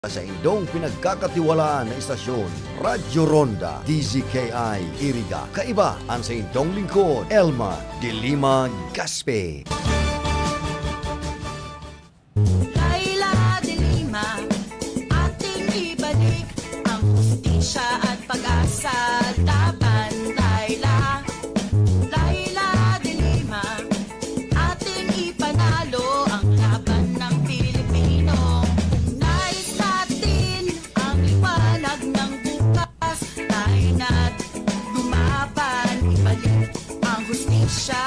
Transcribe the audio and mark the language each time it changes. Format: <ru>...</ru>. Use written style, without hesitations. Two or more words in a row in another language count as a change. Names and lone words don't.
<bik>sa indong pinagkakatiwalaan na istasyon, Radyo Ronda, DZKI, Iriga. Kaiba ang sa indong lingkod, Elma de Lima Gaspe.</bik> <tl>Laila de Lima, ating ibalik ang hustisya at pag-asa laban, Laila. Laila de Lima, ating ipanalo ang laban ng Pilipino. Nais natin ang liwanag ng bukas, tayo na't lumaban, ibalik ang hustisya.</tl>